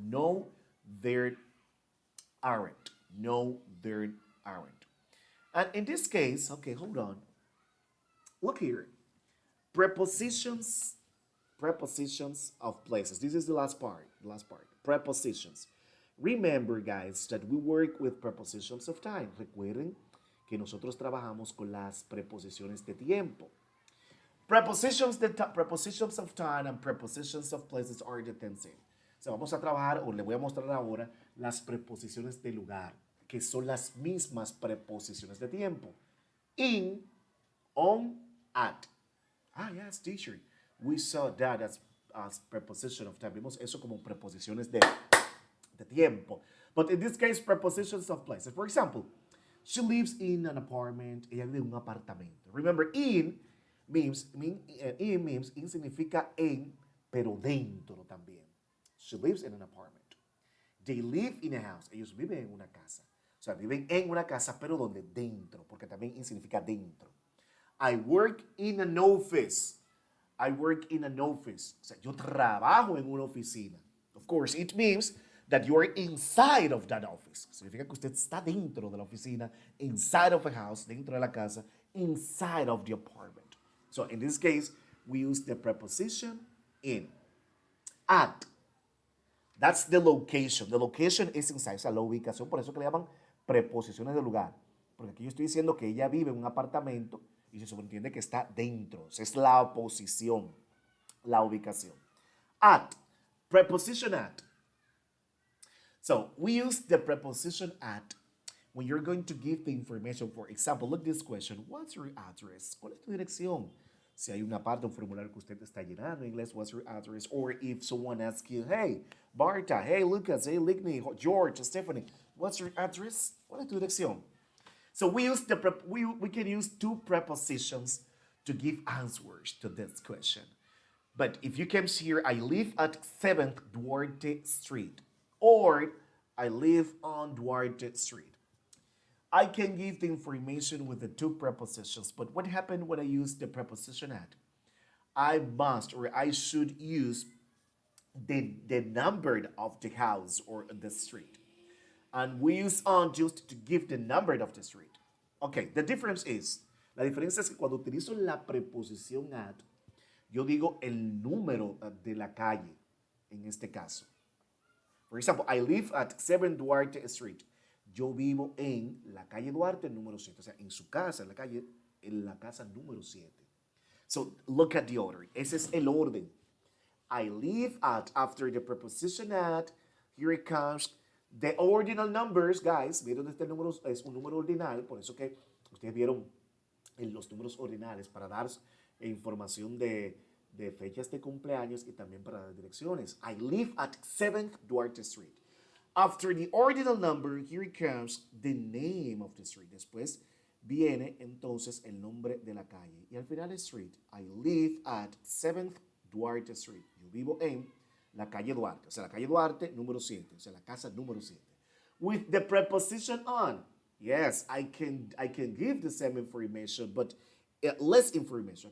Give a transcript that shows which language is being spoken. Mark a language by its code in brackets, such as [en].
[en] No, there aren't. No, there aren't. And in this case, okay, hold on. Look here. Prepositions, prepositions of places. This is the last part. The last part. Prepositions. Remember, guys, that we work with prepositions of time. [es] Recuerden que nosotros trabajamos con las preposiciones de tiempo. [en] Prepositions of time and prepositions of places are the same. [es] So vamos a trabajar, o le voy a mostrar ahora, las preposiciones de lugar, que son las mismas preposiciones de tiempo. [en] In, on, at. Yes, teacher. We saw that as preposition of time. [es] Vimos eso como preposiciones de tiempo. [en] But in this case, prepositions of places. For example, she lives in an apartment. [es] Ella vive en un apartamento. [en] Remember, in means, [es] in significa en, pero dentro también. [en] She lives in an apartment. They live in a house. [es] Ellos viven en una casa. O sea, viven en una casa, pero ¿dónde? Dentro, porque también significa dentro. [en] I work in an office. I work in an office. [es] O sea, yo trabajo en una oficina. [en] Of course, it means that you are inside of that office. [es] Significa que usted está dentro de la oficina, [en] inside of a house, [es] dentro de la casa, [en] inside of the apartment. So in this case, we use the preposition in. At. That's the location. The location is inside. [es] O sea, la ubicación, por eso que le llaman preposiciones de lugar. Porque aquí yo estoy diciendo que ella vive en un apartamento y se subentiende que está dentro. O sea, es la posición, la ubicación. [en] At. Preposition at. So we use the preposition at when you're going to give the information. For example, look this question. What's your address? [es] ¿Cuál es tu dirección? Si hay una parte, un formulario que usted está llenando en inglés, [en] what's your address? Or if someone asks you, hey, Barta, hey, Lucas, hey, Ligny, George, Stephanie, what's your address? [es] ¿Cuál es tu dirección? [en] So we use we can use two prepositions to give answers to this question. But if you come here, I live at 7th Duarte Street, or I live on Duarte Street. I can give the information with the two prepositions, but what happened when I use the preposition at? I must or I should use the number of the house or the street. And we use on just to give the number of the street. Okay, the difference is, [es] la diferencia es que cuando utilizo la preposición at, yo digo el número de la calle, en este caso. [en] For example, I live at 7 Duarte Street. [es] Yo vivo en la calle Duarte número 7. O sea, en su casa, en la casa número 7. [en] So, look at the order. [es] Ese es el orden. [en] I live at, after the preposition at, here it comes, the ordinal numbers, guys. [es] Vieron este número, es un número ordinal, por eso que ustedes vieron los números ordinales para dar información de fechas de cumpleaños y también para las direcciones. [en] I live at 7th Duarte Street. After the ordinal number, here comes the name of the street. [es] Después viene entonces el nombre de la calle. Y al final street, [en] I live at 7th Duarte Street. [es] Yo vivo en la calle Duarte. O sea, la calle Duarte número 7. O sea, la casa número 7. [en] With the preposition on. Yes, I can give the same information, but less information.